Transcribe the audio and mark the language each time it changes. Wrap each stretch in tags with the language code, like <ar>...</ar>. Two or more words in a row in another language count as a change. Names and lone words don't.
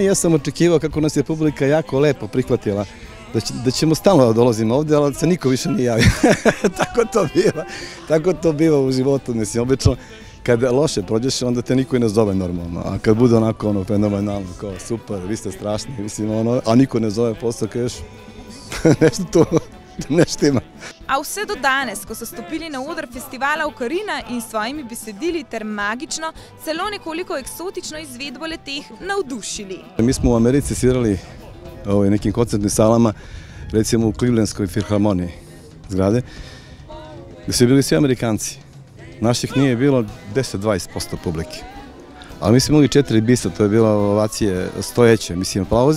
<sr>Ja sam očekivao kako nas je publika jako lepo prihvatila, da ćemo stalno da dolazimo ovdje, ali se niko više nije javio. Tako to biva u životu, mislim, obično kad loše prođeš, onda te niko i ne zove normalno, a kad bude onako fenomenalno, kao super, vi ste strašni, mislim, a niko ne zove posle, kažeš nešto tu ne štima.</sr> <sl>A vse do danes, ko so stopili na oder festivala Okarina in svojimi besedili ter magično, celo nekoliko eksotično izvedbo le-teh navdušili.</sl> <sr>Mi smo u Americi svirali nekim koncertnim salama, recimo u Clevelandskoj filharmoniji zgrade, gdje su bili svi Amerikanci. Naših nije bilo 10-20% publike. Ali mi smo imali 4 bisa, to je bila ovacije stojeće, mislim, aplauzi.</sr>